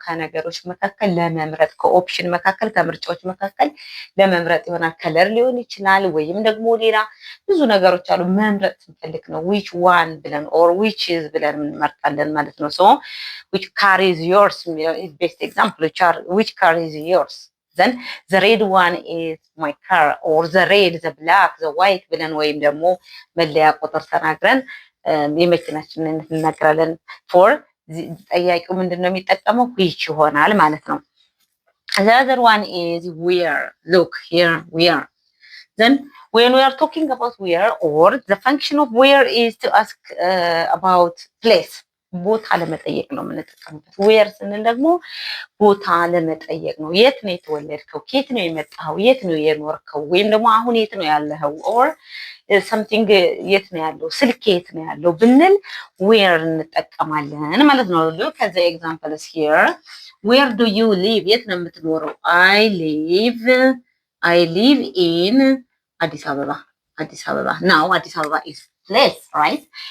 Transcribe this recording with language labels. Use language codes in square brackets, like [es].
[am] ከነገሮች መካከል ለመምረጥ ከኦፕሽን መካከል ከምርጫዎች መካከል ለመምረጥ ይሆናል። ከለር ሊሆን ይችላል ወይም ደግሞ ሌላ ብዙ ነገሮች አሉ። መምረጥ ስንፈልግ ነው [en] which one [am] ብለን [en] or which is [am] ብለን እንመርጣለን ማለት ነው። [en] ሶ which car is yours is best example. which car is yours? then the red one is my car or the red the black the white [am] ብለን ወይም ደግሞ መለያ ቁጥር ተናግረን የመኪናችንን እንናገራለን። [en] for [am] ጠያቂው ምንድነው የሚጠቀመው? [en] which [am] ይሆናል ማለት ነው። [en] the other one is where. look here where. then when we are talking about where or the function of where is to ask about place [am] ቦታ ለመጠየቅ ነው የምንጠቀምበት። ዌር ስንል ደግሞ ቦታ ለመጠየቅ ነው። የት ነው የተወለድከው? ከየት ነው የመጣኸው? የት ነው የኖርከው? ወይም ደግሞ አሁን የት ነው ያለኸው? ኦር something የት ነው ያለው? ስልክ የት ነው ያለው ብንል ዌር እንጠቀማለን ማለት ነው። [en] look at the examples here. where do you live? [am] የት ነው የምትኖረው? [en] I live in አዲስ አበባ። now አዲስ አበባ is place, right?